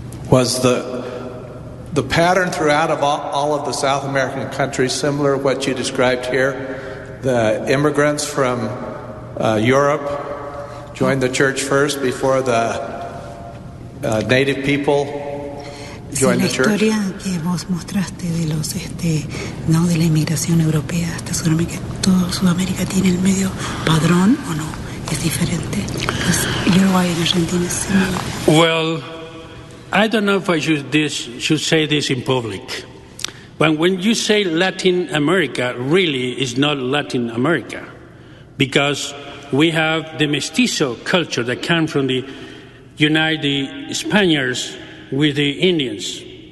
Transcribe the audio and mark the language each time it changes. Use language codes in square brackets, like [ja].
[en] Was the pattern throughout of all of the South American countries similar to what you described here? The immigrants from Europe joined the church first before the native people joined the church? [es] La historia que vos mostraste de los no de la inmigración europea hasta Sudamérica, todo Sudamérica tiene el medio padrón o no? Es diferente. Uruguay and Argentina es similar. [en] Well, I don't know if I should say this in public. When you say Latin America, really is not Latin America, because we have the mestizo culture that came from the United Spaniards with the Indians.